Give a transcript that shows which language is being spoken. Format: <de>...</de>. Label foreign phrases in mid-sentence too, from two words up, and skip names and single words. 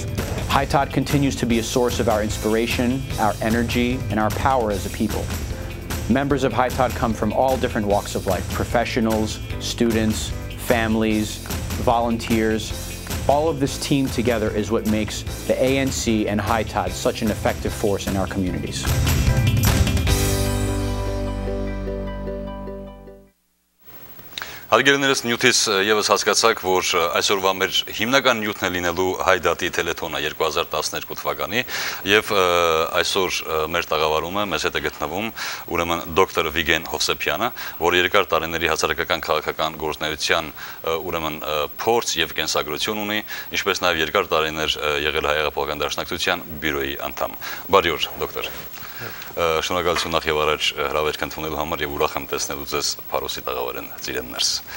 <en>High Todd continues to be a source of our inspiration, our energy, and our power as a people. Members of High Todd come from all different walks of life: professionals, students, families, volunteers. All of this team together is what makes the ANC and High Todd such an effective force in our communities.</en> <hy>Հարգելիներս նյութից եւս հասկացաք, որ այսօրվա մեր հիմնական նյութն է լինելու Հայ Դատի տելեթոնը 2012 թվականի եւ այսօր մեր տաղավարումը մեզ հետ է գտնվում ուրեմն դոկտոր Վիգեն Հովսեփյանը, որը երկար տարիների հասարակական քաղաքական գործունեության ուրեմն փորձ եւ կենսագրություն ունի, ինչպես նաեւ երկար տարիներ եղել Հայ Դաշնակցության բյուրոյի անդամ։ Բարի օր, դոկտոր։ Շնորհակալություն նախ եւ առաջ հրավերք ընդունելու համար եւ ուրախ եմ տեսնելու ձեզ Փարոսի տաղավարեն ծիրեններս։</hy>